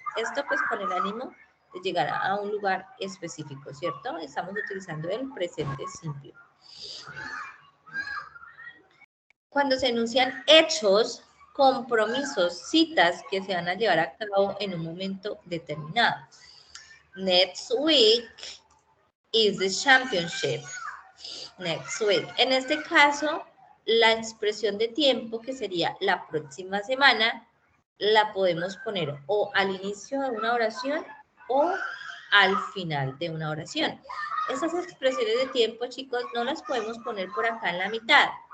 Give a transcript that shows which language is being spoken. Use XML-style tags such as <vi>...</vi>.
<es>Esto pues con el ánimo de llegar a un lugar específico, ¿cierto? Estamos utilizando el presente simple. Cuando se enuncian hechos, compromisos, citas que se van a llevar a cabo en un momento determinado.</es> <en>Next week is the championship. Next week.</en> <es>En este caso, la expresión de tiempo, que sería la próxima semana, la podemos poner o al inicio de una oración o al final de una oración. Esas expresiones de tiempo, chicos, no las podemos poner por acá en la mitad.</es>